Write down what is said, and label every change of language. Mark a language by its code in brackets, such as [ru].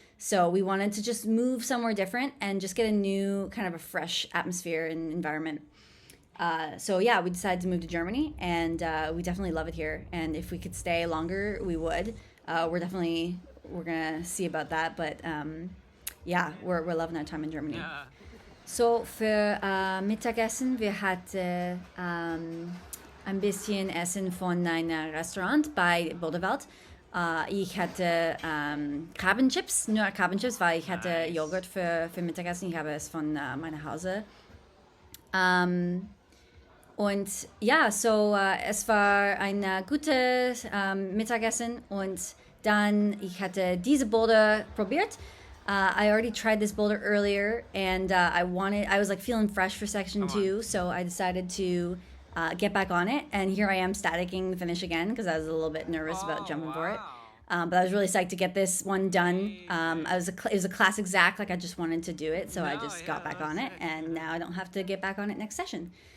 [en] So we wanted to just move somewhere different and just get a new kind of a fresh atmosphere and environment. So yeah, we decided to move to Germany, and we definitely love it here. And if we could stay longer, we would. We're gonna see about that, but ja, we're loving our time in Germany. Yeah. [de] So für Mittagessen, wir hatten ein bisschen Essen von einem Restaurant bei Boulderwelt. Ich hatte Krabbenchips, nur Krabbenchips, weil ich hatte Joghurt für Mittagessen. Ich habe es von meinem Hause. Und ja, so es war ein gutes Mittagessen, und dann ich hatte diese Boulder probiert. [en] I already tried this boulder earlier, and I was like feeling fresh for section 2, so I decided to get back on it, and here I am staticking the finish again because I was a little bit nervous about jumping for it. But I was really psyched to get this one done. It was a classic Zach, like I just wanted to do it, so I just got back on it, and now I don't have to get back on it next session.